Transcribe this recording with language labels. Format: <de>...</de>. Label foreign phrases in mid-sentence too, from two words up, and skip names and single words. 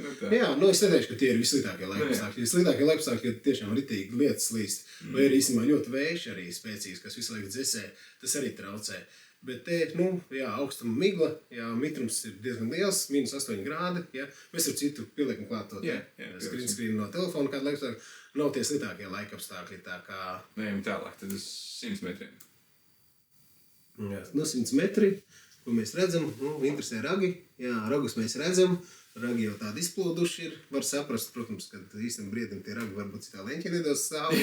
<lv>Jā, es neteikšu, ka tie ir visslitākie laikapstākļi. Slitākie laikapstākļi, kad tiešām ritīgi lietas slīst. Vai arī īstenībā ļoti vējš arī spēcīgs, kas visu laiku dzesē, tas arī traucē. Bet te, augstuma migla, jā, mitrums ir diezgan liels, -8 grādi, jā. Mēs ar citu pieliekam klāt to</lv> <en>screen screen</en> <lv>no telefona kādu laikapstākļu. Nav tie slitākie laikapstākļi, tā kā... Ejam tālāk, tad uz 100 metriem. Jā, 100 metri. Ko mēs redzam, interesē ragi. Jā, ragus mēs redzam. Ragi jau tādi izplūduši ir. Var saprast, protams, ka īstenībā briedim tie ragi varbūt citā leņķī nedos stāvi.</lv>